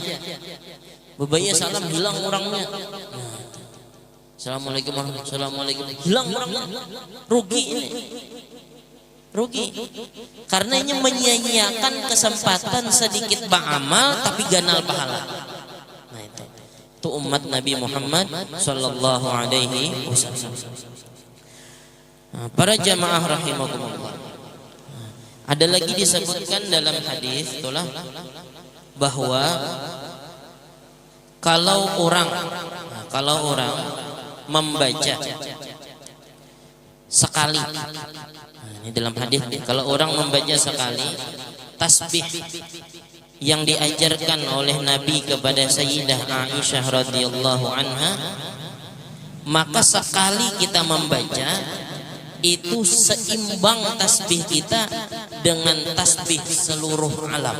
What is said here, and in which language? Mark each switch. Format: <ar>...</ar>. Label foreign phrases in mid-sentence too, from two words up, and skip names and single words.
<id>Bebaya salam hilang orangnya.</id> <ar>السلام عليكم ورحمة الله,</ar> <id>hilang orangnya. Rugi ini. Rugi. Karena ini menyia-nyiakan kesempatan sedikit beramal tapi ganal pahala. Nah, itu umat Nabi Muhammad</id> <ar>صلى الله عليه وسلم.</ar> <id>Para jamaah rahimakumullah, ada lagi disebutkan dalam hadis itulah bahwa kalau orang membaca sekali, ini dalam hadis, kalau orang membaca sekali tasbih yang diajarkan oleh Nabi kepada Sayyidah Aisyah</id> <ar>رضي الله عنها,</ar> <id>maka sekali kita membaca itu seimbang tasbih kita dengan tasbih seluruh alam.</id>